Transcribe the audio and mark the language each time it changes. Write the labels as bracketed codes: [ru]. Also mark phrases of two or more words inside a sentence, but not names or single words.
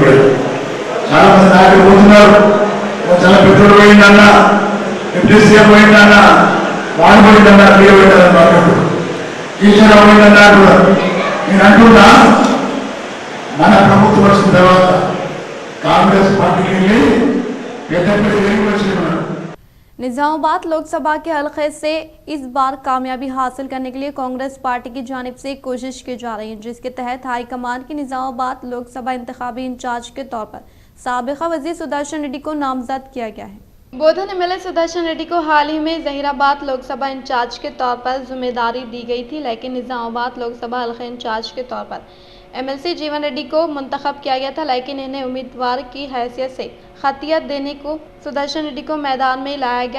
[te] చాలా మంది నాయకులు పోతున్నారు, చాలా పెద్దలు పోయిందన్న, డిప్యూటీ సీఎం పోయిందన్న, వాడు పోయిందన్న, మీరు పోయిందని మాట్లాడు, ఈశ్వరరావు పోయిందన్న కూడా. నేను అంటున్నా, మన ప్రభుత్వం వచ్చిన తర్వాత కాంగ్రెస్ పార్టీకి వెళ్ళి పెద్ద పెద్ద వచ్చిన [ur] نظام لوک سبھا کے حلقے سے اس بار کامیابی حاصل کرنے کے لیے کانگریس پارٹی کی جانب سے کوشش کی جا رہی ہے، جس کے تحت ہائی کمان کی نظام لوک سبھا انتخابی انچارج کے طور پر سابقہ وزیر سدرشن ریڈی کو نامزد کیا گیا ہے۔ بودھن MLA سدرشن ریڈی کو حال ہی میں ظہیر آباد لوک سبھا انچارج کے طور پر ذمہ داری دی گئی تھی، لیکن نظام آباد لوک سبھا حلقہ انچارج کے طور پر MLC جیون ریڈی کو منتخب کیا گیا تھا، لیکن انہیں امیدوار کی حیثیت سے خطیت دینے کو سدرشن ریڈی کو میدان میں لایا گیا۔